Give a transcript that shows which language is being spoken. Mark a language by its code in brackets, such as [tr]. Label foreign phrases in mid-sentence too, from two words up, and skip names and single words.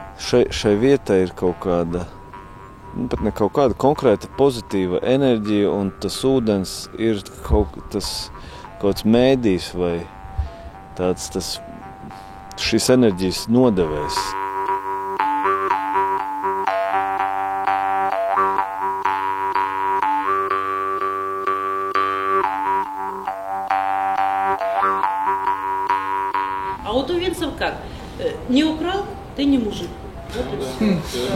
[lv] šai vietai ir kaut kāda, pat ne kaut kāda konkrēta pozitīva enerģija, un tas ūdens ir kaut kāds mēdījis vai šīs enerģijas nodevējs. [ru] А у тувинцев как? Не украл, ты не мужик. Вот и все.